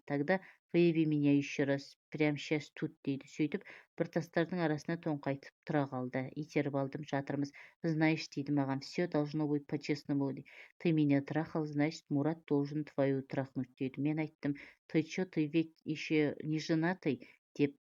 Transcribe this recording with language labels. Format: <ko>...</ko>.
<ru>Тогда выяви меня еще раз, прям сейчас тут дейді.</ru> <kk>Сөйтіп, бір тастардың арасына тоңқайтып тұра қалды. Итеріп алдым, жатырмыз. Знаешь дейді маған,</kk> <ru>все должно быть по-честному. Ты меня трахал, значит, Мурат должен твою трахнуть дейді.</ru> <kk>Мен айттым:</kk> <ru>ты чё, ты ведь еще не женатый деп.</ru>